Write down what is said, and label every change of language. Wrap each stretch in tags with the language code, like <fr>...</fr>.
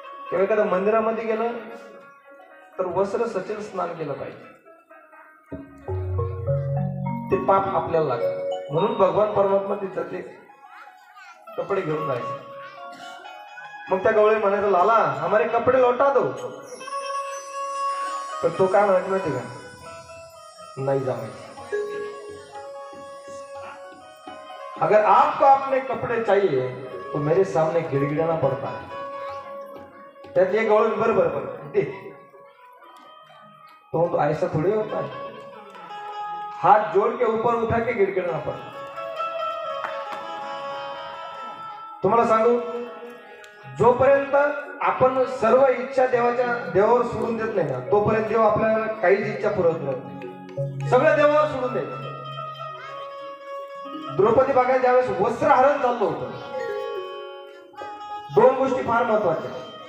<mr>किंवा एखाद्या मंदिरामध्ये गेलं तर वस्त्र सचल स्नान केलं पाहिजे, ते पाप आपल्याला लागतं. म्हणून भगवान परमात्मा तिथं ते कपडे घेऊन जायचे. मग त्या गवळी म्हणायचं,</mr> <hi>लाला हमारे कपडे लौटा दो.</hi> <mr>तर तो काय म्हणायचं माहिती का,</mr> <hi>नहीं</hi> <mr>जमायचं.</mr> <hi>अगर आपको अपने कपड़े चाहिए तो मेरे सामने गिड़गिड़ाना पड़ता है.</hi> <mr>त्यात एक गवळण बरोबर दे,</mr> <hi>तो ऐसा थोड़ी होता है, हाथ जोड़ के ऊपर उठा के गिड़गिड़ाना पड़ता.</hi> <mr>तुम्हाला सांगू, जोपर्यंत आपण सर्व इच्छा देवावर सोडून देत नाही ना, तोपर्यंत देव आपल्याला काहीच इच्छा पुरवत नाही. सगळं देवावर सोडून देत. द्रौपदी बघायला ज्यावेळेस वस्त्रहरण चाललं होतं, दोन गोष्टी फार महत्वाच्या.</mr>